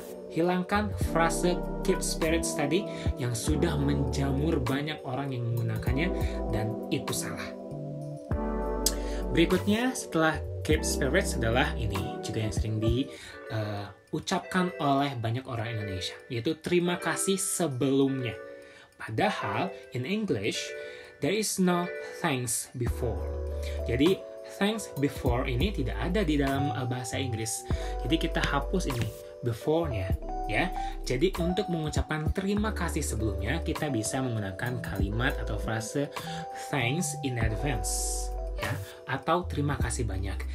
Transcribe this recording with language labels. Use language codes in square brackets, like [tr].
[id] Hilangkan frase keep spirits tadi yang sudah menjamur banyak orang yang menggunakannya dan itu salah. Berikutnya setelah keep spirits adalah ini juga yang sering diucapkan oleh banyak orang Indonesia, yaitu terima kasih sebelumnya. Padahal [en] in English There is no thanks before. [id] Jadi thanks before ini tidak ada di dalam bahasa Inggris. Jadi kita hapus ini before-nya ya. Jadi untuk mengucapkan terima kasih sebelumnya, kita bisa menggunakan kalimat atau frase [en] thanks in advance [id] ya, atau terima kasih banyak.